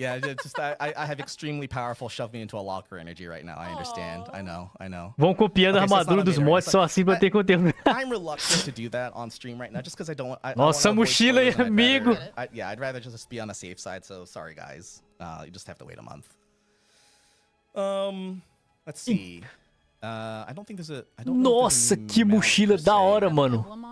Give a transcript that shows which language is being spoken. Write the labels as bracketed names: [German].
[English] Yeah, it's just I have extremely powerful shove me into a locker energy right now. I understand. I know. [Portuguese] Vão copiando a armadura dos mods só assim pra ter conteúdo. [English] I'm reluctant to do that on stream right now, just because I don't. [Portuguese] Nossa, mochila aí, amigo. [English] I'd rather just be on the safe side. So sorry, guys. You just have to wait a month. Let's see. I don't think there's a. I don't [Portuguese] Nossa, que mochila da hora, mano.